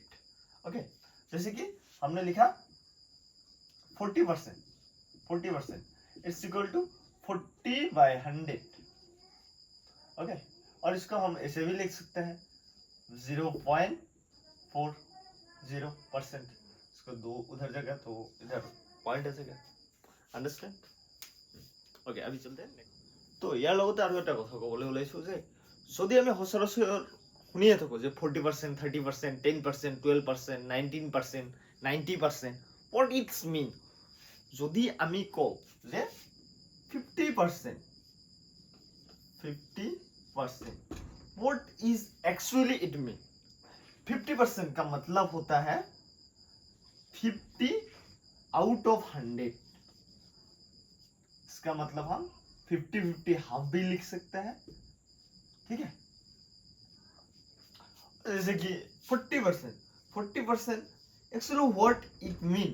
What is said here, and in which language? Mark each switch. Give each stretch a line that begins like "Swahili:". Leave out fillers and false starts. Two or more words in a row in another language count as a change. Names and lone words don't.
Hindi: ओके, जैसे कि हमने लिखा 40%,
English: it's equal to 40/100.
Hindi: ओके, और इसको हम ऐसे भी लिख सकते हैं 0.40%। इसको 2 उधर जगह तो इधर पॉइंट आ जाएगा।
English: understand? okay,
Assamese: আমি চলতে তো ইয়াৰ লগতে আৰু এটা কথা ক'বলৈ ওলাইছোঁ যে যদি আমি সচৰাচৰ শুনিয়ে থাকোঁ যে 40%, 30%, 10%, 12%, 19%, 90%,
English: what it's mean?
Assamese: যদি আমি কওঁ যে 50%,
English: what is actually it mean?
Hindi: 50% का मतलब होता है
English: 50 out of 100.
Hindi: इसका मतलब हम 50-50 हाफ भी लिख सकते हैं। ठीक है, जैसे कि 40%
English: actually what it mean?